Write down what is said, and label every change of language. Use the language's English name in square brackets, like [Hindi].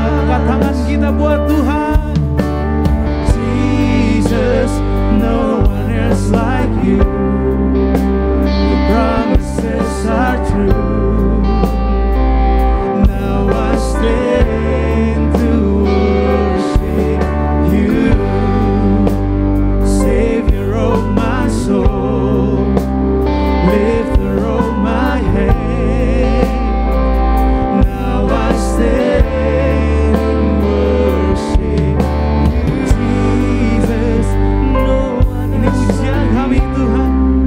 [Indonesian] Angkat tangan kita buat Tuhan. [English] Jesus, no one else like you. Your promises are true. Now I stand to worship you, Savior of my soul, lifter of my head. Now I stand and worship Jesus. No one [Indonesian] ini pujian kami Tuhan.